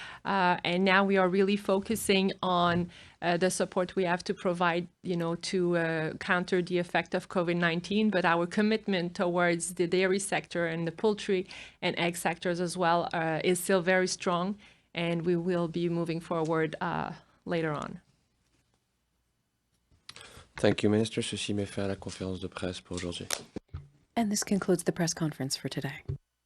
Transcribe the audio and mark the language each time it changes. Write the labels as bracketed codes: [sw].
[en] And now we are really focusing on the support we have to provide, to counter the effect of COVID-19. But our commitment towards the dairy sector and the poultry and egg sectors as well is still very strong. And we will be moving forward later on. Thank you, Minister. [fr] Ceci met fin à la conférence de presse pour aujourd'hui. [en] And this concludes the press conference for today.